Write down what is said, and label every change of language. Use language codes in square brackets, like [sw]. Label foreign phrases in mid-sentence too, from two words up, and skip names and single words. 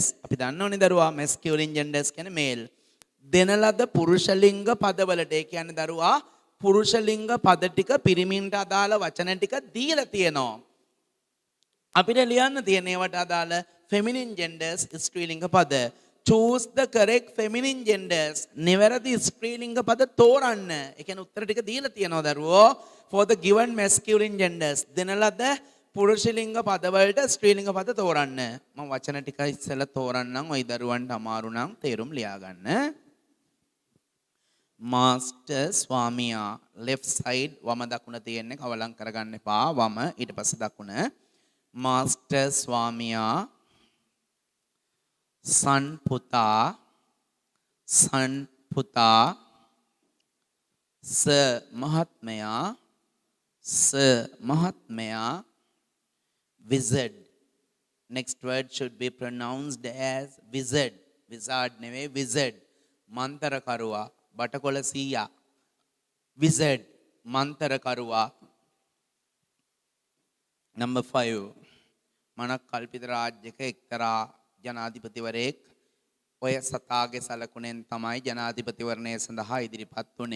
[si] අපි දන්නවනේ දරුවා [en] masculine genders [si] කියන්නේ male. දෙන ලද පුරුෂ ලිංග පදවලට ඒ කියන්නේ දරුවා පුරුෂ ලිංග පද ටික පිරිමින්ට අදාළ වචන ටික දීලා තියෙනවා. අපිට ලියන්න තියෙන ඒවට අදාළ [en] feminine genders [si] ස්ත්‍රීලිංග පද. [en] choose the correct feminine genders. [si] නිවැරදි ස්ත්‍රීලිංග පද තෝරන්න. ඒ කියන්නේ උත්තර ටික දීලා තියෙනවා දරුවෝ. [en] for the given masculine genders. [si] දෙන ලද පුරුෂ ලිංග පද වලට ස්ත්‍රීලිංග පද තෝරන්න. මම වචන ටික ඉස්සෙල්ලා තෝරන්නම්. ওই දරුවන්ට අමාරු නම් තේරුම් ලියා ගන්න. master ස්වාමියා [en] left side [si] වම දකුණ තියෙන්නේ කවලම් කරගන්න එපා. වම ඊට පස්සේ දකුණ. master ස්වාමියා son පුතා sir මහත්මයා wizard. [en] next word should be pronounced as wizard. [si] wizard නෙවෙයි wizard. මන්තරකරුවා බටකොළ සීයා wizard මන්තරකරුවා. number 5 මනක් කල්පිත රාජ්‍යක එක්තරා ජනාධිපතිවරයෙක් ඔය සතාගේ සලකුණෙන් තමයි ජනාධිපතිවරණය සඳහා ඉදිරිපත් වුණේ.